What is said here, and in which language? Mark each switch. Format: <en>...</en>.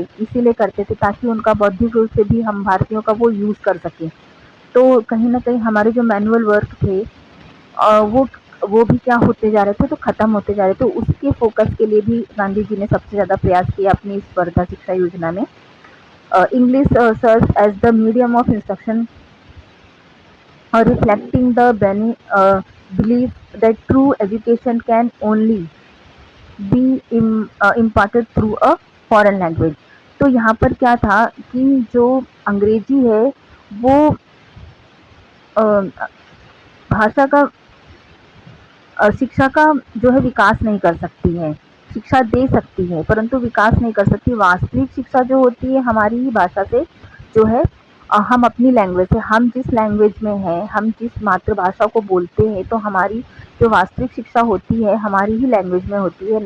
<hi>इसीलिए करते थे ताकि उनका बौद्धिक रूप से भी हम भारतीयों का वो यूज़ कर सकें। तो कहीं ना कहीं हमारे जो मैनुअल वर्क थे वो भी क्या होते जा रहे थे, तो ख़त्म होते जा रहे थे। तो उसके फोकस के लिए भी गांधी जी ने सबसे ज़्यादा प्रयास किया अपनी इस वर्धा शिक्षा योजना में।</hi> <en>English serves as the medium of instruction, reflecting the belief that true education can only be imparted through a foreign language।</en> <hi>तो यहाँ पर क्या था कि जो अंग्रेजी है वो अ, भाषा का शिक्षा का जो है विकास नहीं कर सकती है। शिक्षा दे सकती है परंतु विकास नहीं कर सकती। वास्तविक शिक्षा जो होती है हमारी ही भाषा से जो है, हम अपनी लैंग्वेज से, हम जिस लैंग्वेज में हैं, हम जिस मातृभाषा को बोलते हैं, तो हमारी जो वास्तविक शिक्षा होती है हमारी ही लैंग्वेज में होती है।</hi>